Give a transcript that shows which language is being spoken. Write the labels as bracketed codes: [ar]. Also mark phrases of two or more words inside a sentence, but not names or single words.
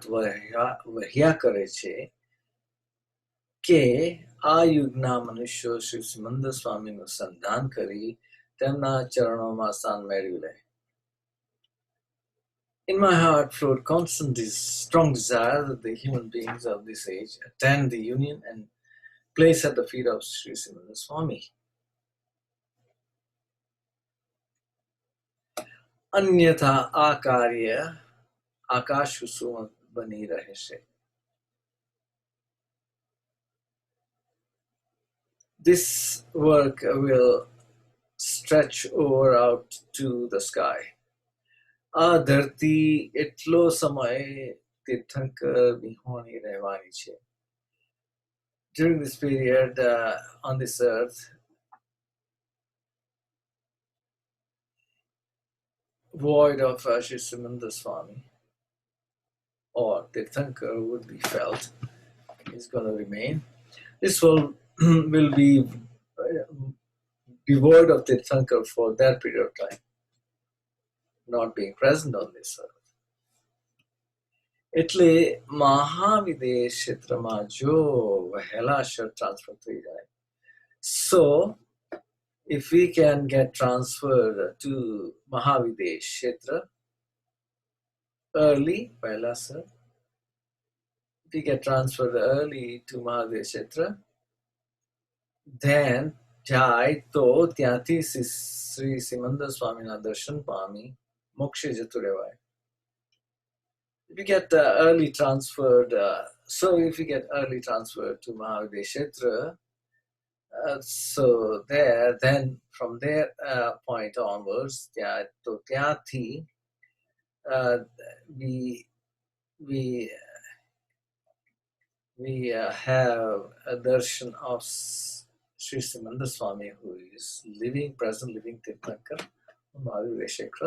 [gu] વહ્યા કરે છે કે આ યુગના મનુષ્યો શ્રી સિમંદર સ્વામીનું સંધાન કરી તેમના ચરણોમાં સ્થાન મેળવી લે. [en] In my heart flowed constant strong desire that the human beings of this age attend the union and place at the feet of Sri Simandhar Swami. [gu] અન્યથા આ કાર્ય આકાશ કુસુમ બની રહેશે. [en] This work will stretch over out to the sky. [gu] આ ધરતી એટલો સમય તીર્થંકર વિહોણી રહેવાની છે. [en] During this period on this earth, void of Sri Simandhar Swami or Tirthankar would be felt, is going to remain. This will be devoid of Tirthankar for that period of time, not being present on this earth. [gu] એટલે મહાવિદેશ ક્ષેત્રમાં જો વહેલા transfer થઈ જાય. [en] So, if we can get transferred to Mahavidesh Kshetra early, if we get transferred early to Mahavidesh Kshetra, then [gu] જાય તો ત્યાંથી શ્રી સિમંદર સ્વામીના દર્શન પામી મોક્ષે જતું રહેવાય. [en] If you get early transferred, if you get early transferred to Mahavidesh Kshetra, so then from their point onwards, ત્યાંથી we have a darshan of Sri Simandhar Swami, who is present living Tirthankar on Mahavidesh Kshetra.